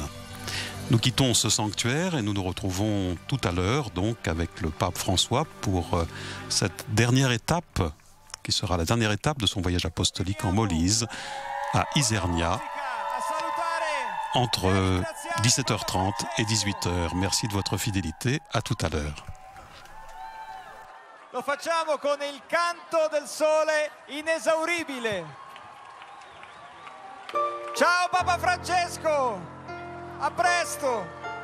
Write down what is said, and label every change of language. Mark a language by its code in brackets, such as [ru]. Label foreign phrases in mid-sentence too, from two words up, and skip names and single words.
[fr] Nous quittons ce sanctuaire et nous nous retrouvons tout à l'heure donc avec le pape François pour cette dernière étape qui sera la dernière étape de son voyage apostolique en Molise à Isernia entre 17h30 et 18h. Merci de votre fidélité. À tout à l'heure. [it] Lo facciamo con il canto del sole inesauribile. Ciao Papa Francesco, a presto!